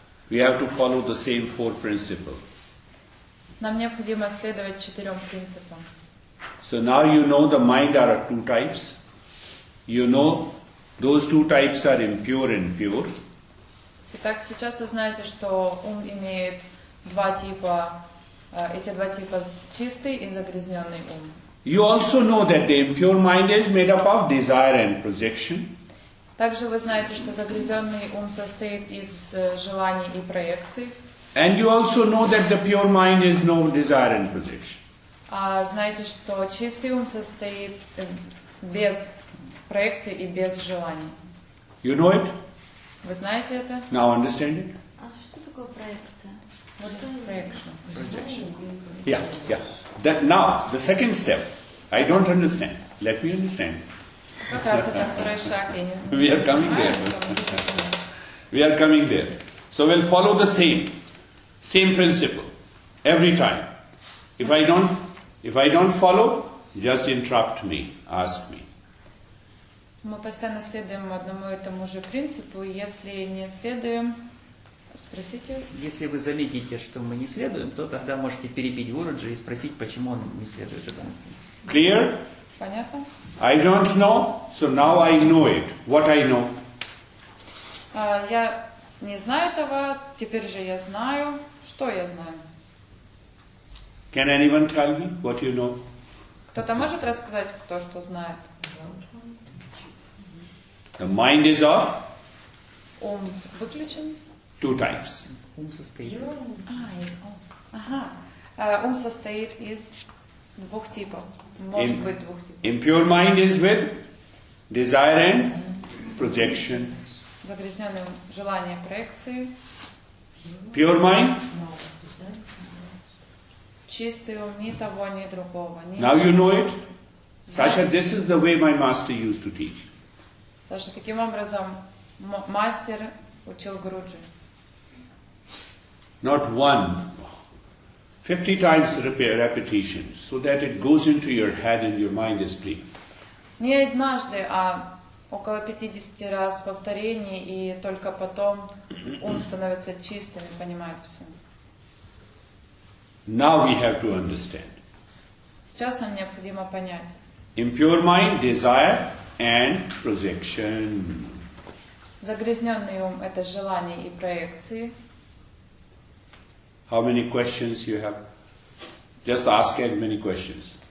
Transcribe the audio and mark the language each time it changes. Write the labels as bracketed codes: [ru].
[en] We have to follow the same four principles. [ru] Нам необходимо следовать 4 принципам. [en] So now you know the mind are two types. You know those two types are impure and pure. [ru] Итак, сейчас вы знаете, что ум имеет два типа, эти два типа чистый и загрязненный ум. [en] You also know that the impure mind is made up of desire and projection. [ru] Также вы знаете, что загрязненный ум состоит из желаний и проекций. [en] And you also know that the pure mind is no desire and projection. [ru] А знаете, что чистый ум состоит без проекций и без желаний. [en] You know it? [ru] Вы знаете это? [en] Now understand it? [ru] А что такое проекция? [en] What is projection? Yeah, yeah. Now, the second step. I don't understand. Let me understand. [ru] Как раз это второй шаг. [en] We are coming there. We are coming there. So we'll follow the same principle every time. If I don't follow, just interrupt me, ask me. [ru] Мы постоянно следуем одному и тому же принципу. Если не следуем, спросите. Если вы заметите, что мы не следуем, то тогда можете перебить Гуруджи и спросить, почему он не следует этому принципу. [en] Clear? [ru] Понятно? [en] I don't know, so now I know it. What I know? [ru] Я не знаю этого, теперь же я знаю. Что я знаю? [en] Can anyone tell me what you know? [ru] Кто-то может рассказать, кто что знает? [en] The mind is of [ru] Ум выключен? [en] two types. [ru] Ум состоит. Из ум. Ага. Ум состоит из двух типов. Может быть двух типов. [en] Impure mind is with desire and projection. [ru] Загрязненный ум, желание, проекции. [en] Pure mind. [ru] Чистый ум, ни того, ни другого. [en] Now you know it. Sasha, this is the way my master used to teach. [ru] Саша, таким образом мастер учил Гуруджи. [en] Not one, 50 times repetition, so that it goes into your head and your mind is clear. [ru] Не однажды, а около 50 раз повторений, и только потом ум становится чистым и понимает все. [en] Now we have to understand. [ru] Сейчас нам необходимо понять. [en] Impure mind, desire and projection. [ru] Загрязненный ум – это желания и проекции. [en] How many questions you have? Just ask as many questions.